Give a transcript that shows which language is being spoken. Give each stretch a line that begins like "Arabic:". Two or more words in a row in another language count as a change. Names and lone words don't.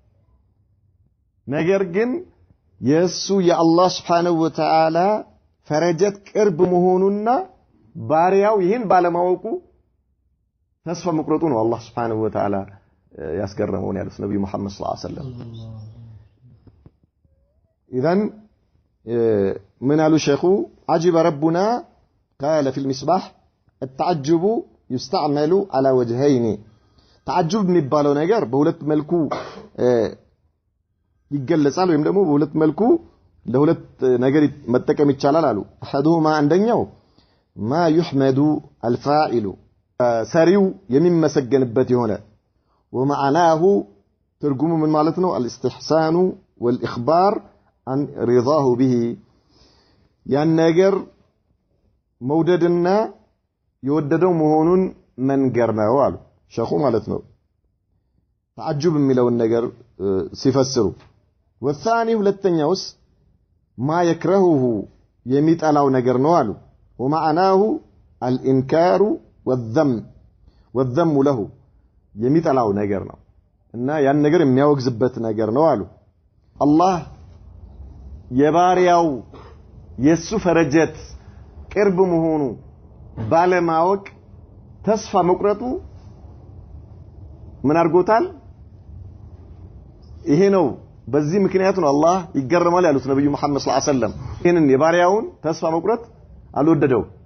Amharic: ነገር ግን የሱ የአላህ
Arabic: سبحانه وتعالى
Amharic: ፈረጀት ቅርብ መሆኑና ባሪያው ይህን ባለማወቁ ተስፋ መቁረጡ ነው አላህ
Arabic: سبحانه وتعالى
Amharic: ያስገረመው ያሉት ነብዩ መሐመድ
Arabic: صلى الله عليه وسلم اذا من قالوا شيخو عجب ربنا قال في المصباح التعجب يستعمل على وجهين
Amharic: تعجب የሚባለው ነገር በሁለት መልኩ ይገለጻል ወይም ደግሞ በሁለት መልኩ ለሁለት ነገር መጠቀም ይቻላል አሉ احدهما አንደኛው
Arabic: ما يحمد الفاعل
Amharic: ሰሪው የሚመሰገንበት የሆነ ومعناه ትርጉሙ ምን ማለት ነው
Arabic: الاستحسان والاخبار عن رضاه به
Amharic: ያን ነገር መውደድና የወደደው መሆኑን መንገር ነው አሉ ሸኹ ማለት ነው تعجب የሚለውን ነገር ሲፈስሩ والثاني ሁለተኛውስ
Arabic: ما يكرهه
Amharic: የሚጠላው ነገር ነው አሉ
Arabic: ومعناه الانكار والذم له
Amharic: የሚጠላው ነገር ነው እና ያን ነገር የሚያወግዝበት ነገር ነው አሉ አላህ የባሪያው የሱ ፈረጀት ቅርብ መሆኑ ባለማወቅ ተስፋ መቁረጡ ምን አርጎታል ይሄ ነው በዚህ ምክንያት ነው አላህ ይገረማል ያሉት ነብዩ መሐመድ
Arabic: صلى الله عليه وسلم
Amharic: ይሄንን የባሪያውን ተስፋ መቁረጥ አልወደደው